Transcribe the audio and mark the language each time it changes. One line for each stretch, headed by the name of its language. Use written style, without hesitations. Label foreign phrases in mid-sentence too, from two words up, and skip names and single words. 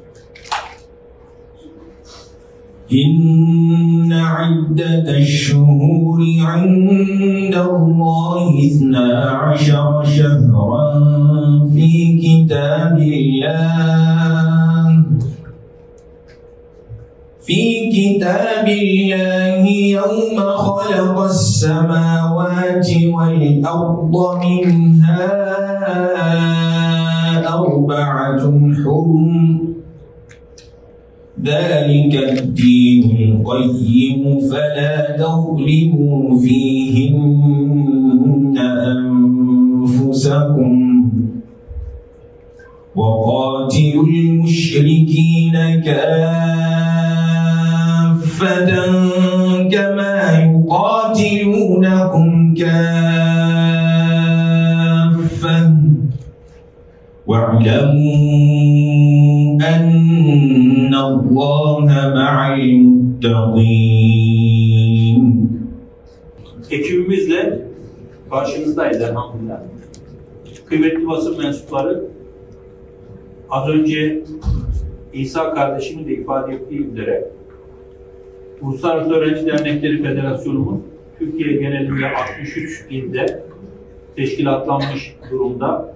Arabic: إن عدة الشهور عند الله 12 شهرا في كتاب الله يوم خلق السماوات والأرض منها أربعة حرم. ذلك الدين القيم فلا تظلموا فيهن أنفسكم وقاتلوا المشركين كافة كما يقاتلونكم كافة واعلموا أن الله مع المتقين.
Turkish: Ekibimizle karşınızdayız elhamdülillah. Kıymetli basın mensupları, az önce İsa kardeşimin de ifade ettiği üzere Uluslararası Öğrenci Dernekleri Federasyonumuz Türkiye genelinde 63 ilde teşkilatlanmış durumda.